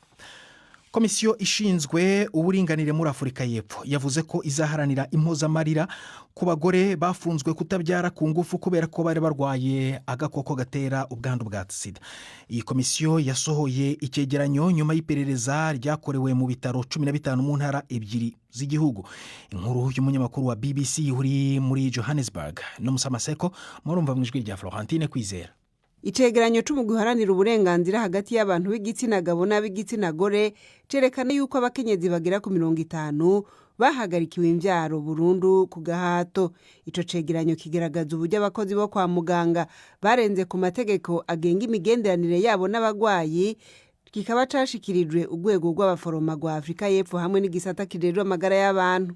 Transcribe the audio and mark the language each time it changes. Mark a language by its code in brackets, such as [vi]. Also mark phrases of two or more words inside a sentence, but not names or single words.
[rw] Komisiyo ishinzwe uburinganire muri Afurika y'Epfo yavuze ko izaharanira impozamarira ku bagore bafunzwe kutabyara ku ngufu kubera ko bari barwaye agakoko gatera ubwandu bwa sida. Iyi komisiyo yasohoye icyegeranyo nyuma y'iperereza ryakorewe mu bitaro 15 mu ntara ebyiri z'igihugu. Inkuru y'umunyamakuru wa BBC uri muri Johannesburg no Musamaseko, murumva mu ijwi rya Florentine Kwizera. [rn] Icegeranyo c'umugwi uharanira uburenganzira hagati y'abantu b'igitsina gabo n'ab'igitsina gore cerekana yuko abakenyezi bagera ku 50 bahagarikiwe imvyaro burundu ku gahato. Ico cegeranyo kigaragaza uburyo abakozi bo kwa muganga barenze ku mategeko agenga imigenderanire yabo n'abagwayi, kikaba cashikirijwe urwego rw'abaforoma rwa Afurika y'Epfo hamwe n'igisata kijejwe amagara y'abantu.